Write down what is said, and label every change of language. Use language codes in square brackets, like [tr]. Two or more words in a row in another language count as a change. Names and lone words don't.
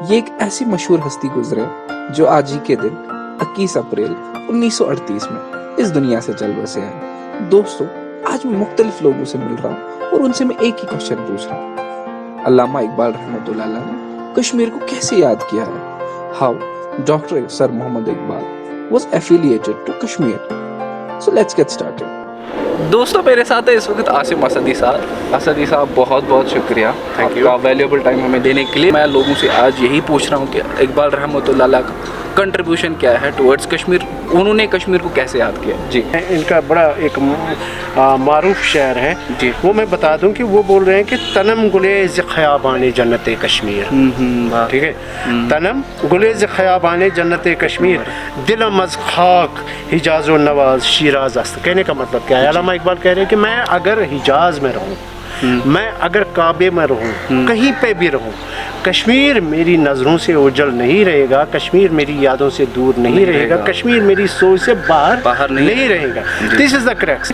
[ur] یہ ایک ایسی مشہور ہستی گزرے جو آج ہی کے دن 21 اپریل 1938 میں اس دنیا سے چل بسے ہیں۔ دوستو، آج میں مختلف لوگوں سے مل رہا ہوں اور ان سے میں ایک ہی کوشچن پوچھ رہا ہوں، علامہ اقبال رحمۃ اللہ علیہ نے کشمیر کو کیسے یاد کیا ہے؟ [en] How Dr. Sir Muhammad Iqbal was affiliated to Kashmir. So let's get started. [ur] دوستوں، میرے ساتھ ہے اس وقت عاصم اسدی صاحب۔ اسدی صاحب، بہت بہت شکریہ آپ کا [en] valuable time [ur] ہمیں دینے کے لیے۔ میں لوگوں سے آج یہی پوچھ رہا ہوں کہ اقبال رحمۃ اللہ علیہ کا کنٹریبیوشن کیا ہے ٹورڈز کشمیر، انہوں نے کشمیر کو کیسے یاد کیا؟ جی، ان کا بڑا ایک معروف شعر ہے، جی وہ میں بتا دوں کہ وہ بول رہے ہیں کہ [fa] تنم گلیز خیابان جنت کشمیر، [ur] ٹھیک ہے، [fa] تنم گلیز خیابان جنت کشمیر، دلم از خاک حجاز و نواز شیراز است۔ [ur] کہنے کا مطلب کیا ہے؟ علامہ اقبال کہہ رہے ہیں کہ میں اگر حجاز میں رہوں، میں اگر کعبے میں رہوں، کہیں پہ بھی رہوں، کشمیر میری نظروں سے اوجھل نہیں رہے گا، کشمیر میری یادوں سے دور نہیں رہے گا، کشمیر میری سوچ سے باہر نہیں رہے گا۔ [en] This is the crux.